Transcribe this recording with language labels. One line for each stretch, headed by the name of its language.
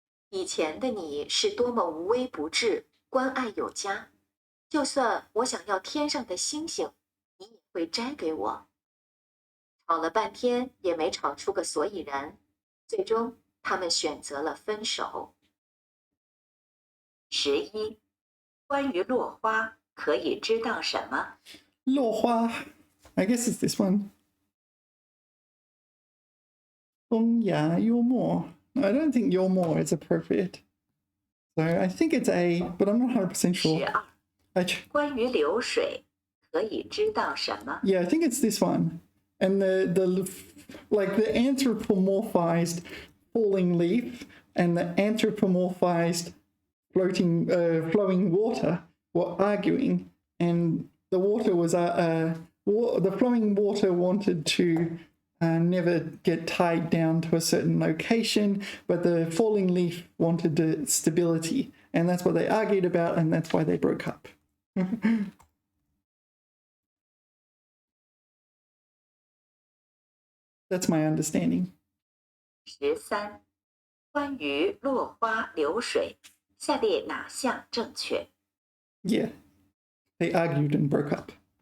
Chinese: 以前的你是多么无微不至，关爱有加，就算我想要天上的星星，你也会摘给我。吵了半天也没吵出个所以然，最终他们选择了分手。 11. 关于落花可以知道什么？
English: 落花, I guess it's this one.
Chinese: 风雅幽默.
English: I don't think 幽默 is appropriate. So I think it's A, but I'm not 100% sure.
Chinese: 12. 关于流水可以知道什么？
English: Yeah, I think it's this one. And the like the anthropomorphized falling leaf and the anthropomorphized flowing water were arguing, and the water was the flowing water wanted to never get tied down to a certain location, but the falling leaf wanted stability, and that's what they argued about, and that's why they broke up. That's my understanding.
Chinese: 13. 关于落花流水，下列哪项正确？
English: Yeah, they argued and broke up.